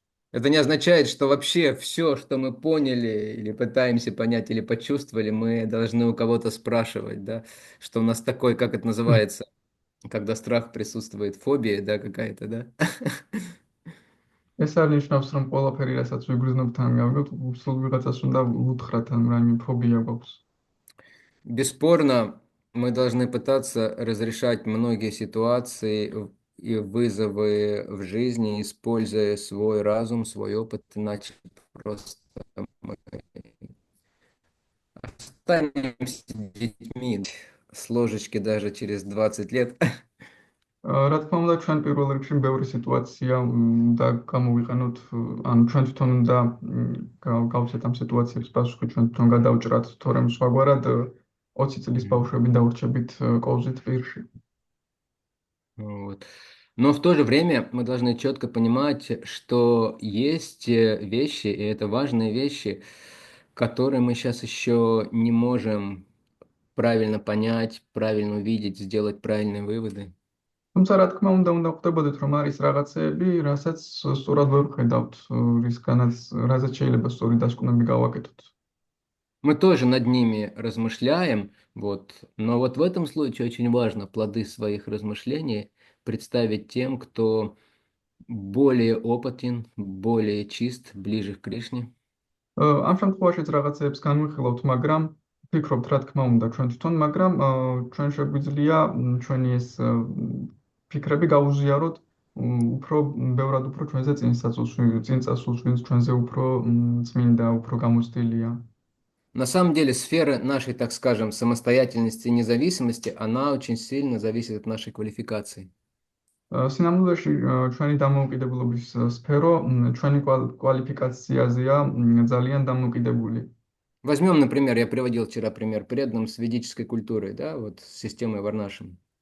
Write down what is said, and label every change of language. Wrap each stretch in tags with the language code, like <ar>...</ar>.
<ru>Это не означает, что вообще все, что мы поняли или пытаемся понять или почувствовали, мы должны у кого-то спрашивать, да? Что у нас такой, как это называется, когда страх присутствует, фобия, да, какая-то, да?</ru> <ka>ეს არ ნიშნავს, რომ ყველაფერი, რასაც ვიგრძნობთ, ან გავიგოთ, სულ ვიღაცას უნდა უთხრათ, ან რაიმე ფობია გვაქვს.</ka> <ru>Бесспорно, мы должны пытаться разрешать многие ситуации и вызовы в жизни, используя свой разум, свой опыт, иначе просто мы останемся детьми с ложечки даже через 20 лет.</ru> <ka>რა თქმა უნდა, ჩვენ პირველ რიგში ბევრი სიტუაცია უნდა გამოვიყენოთ, ან ჩვენ თვითონ უნდა გავცეთ ამ სიტუაციების პასუხი, ჩვენ თვითონ გადავჭრათ, თორემ სხვაგვარად 20 წლის ბავშვები დავრჩებით კოვზით პირში.</ka> <ru>Вот. Но в то же время мы должны четко понимать, что есть вещи, и это важные вещи, которые мы сейчас еще не можем правильно понять, правильно увидеть, сделать правильные выводы.</ru> <ka>თუმცა რა თქმა უნდა ხვდებოდეთ, რომ არის რაღაცეები, რასაც სწორად ვერ ვხედავთ, რაზეც შეიძლება სწორი დასკვნები გავაკეთოთ.</ka> <ru>Мы тоже над ними размышляем, вот, но вот в этом случае очень важно плоды своих размышлений представить тем, кто более опытен, более чист, ближе к Кришне.</ru> <ka>ამ შემთხვევაშიც რაღაცეებს განვიხილავთ, მაგრამ ვფიქრობთ, რა თქმა უნდა, ჩვენ თვითონ, მაგრამ ჩვენ შეგვიძლია ჩვენი ეს ფიქრები გაუზიაროთ უფრო ბევრად უფრო ჩვენზე წინ წასულს, ვინც ჩვენზე უფრო წმინდა, უფრო გამოცდილია.</ka> <ru>На самом деле сфера нашей, так скажем, самостоятельности и независимости, она очень сильно зависит от нашей квалификации.</ru> <ka>სინამდვილეში ჩვენი დამოუკიდებლობის სფერო ჩვენი კვალიფიკაციაზეა ძალიან დამოუკიდებული.</ka> <ru>Возьмем, например, я приводил вчера пример преданным с ведической культурой, да, вот с системой Варнашем.</ru>